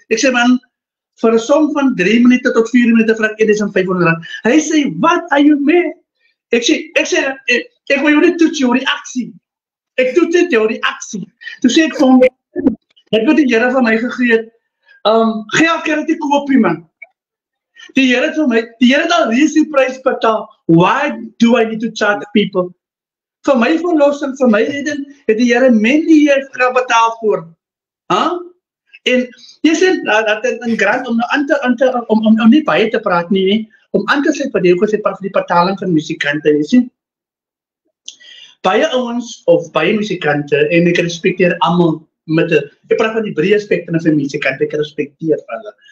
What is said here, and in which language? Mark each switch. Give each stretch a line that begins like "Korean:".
Afrikaans: Ek sê, man, vir 'n song van 3 minute tot 4 minute vraag ek R1.500. Hy sê,
English: what are you mad?
Afrikaans: Ek sê, ek wil jou net toets jou reaksie. Ek toets net jou reaksie. Toe sê ek vir hom, dit wat die Here van my gegee het, geld kan dit nie koop nie, man. Die Here het al reeds die prys betaal.
English: Why do I need to charge people?
Afrikaans: Vir my verlossing, vir my redden, het die Here die Here betaal voor. En jy sê, dat in grant, om nie baie te praat nie, om aan te sluit wat jy gesê vir die betaling van musikante, jy sê, baie ouens, of baie musikante, en ek respekteer almal, ek praat van die breë spektrum van musikante, ek respekteer hulle.